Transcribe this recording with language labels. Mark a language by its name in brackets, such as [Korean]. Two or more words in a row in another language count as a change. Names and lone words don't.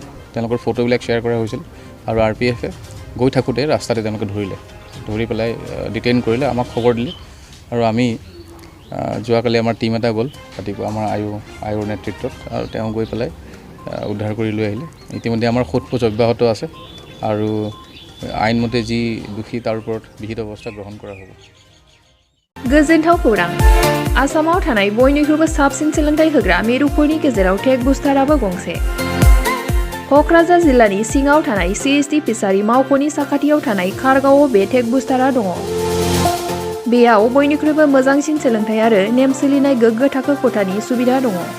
[Assamese] তেওঁলোকৰ ফটোবিলাক শ্বেয়াৰ কৰা হৈছিল, আৰু RPFে গৈ থাকোঁতে ৰাস্তাতে তেওঁলোকে ধৰি পেলাই ডিটেইন কৰিলে, আমাক খবৰ দিলে, আৰু আমি যোৱাকালি আমাৰ টীম এটা গ'ল ৰাতিপুৱা আমাৰ আয়ুৰ নেতৃত্বত, আৰু তেওঁ গৈ পেলাই উদ্ধাৰ কৰি লৈ আহিলে। ইতিমধ্যে আমাৰ সোধপোছ অব্যাহত আছে, আৰু আইনমতে যি দোষী তাৰ ওপৰত বিহিত ব্যৱস্থা গ্ৰহণ কৰা হ'ব। [Bodo] गोजोनथाव खौरां। आसामाव थानाय बयनिख्रुइबो साबसिन सोलोंथाइ होग्रा मिरुफोरनि गेजेराव टेक बुस्टाराबो गंसे। क'क्राझार जिल्लानि सिङाव थानाय CST फिसारि मावख'नि साखाथियाव थानाय खारगावआव बे टेक बुस्टारा दङ। बेयाव बयनिख्रुइबो मोजांसिन सोलोंथाइ आरो नेम सोलिनाय गोग्गो थाखो खथानि सुबिदा दङ।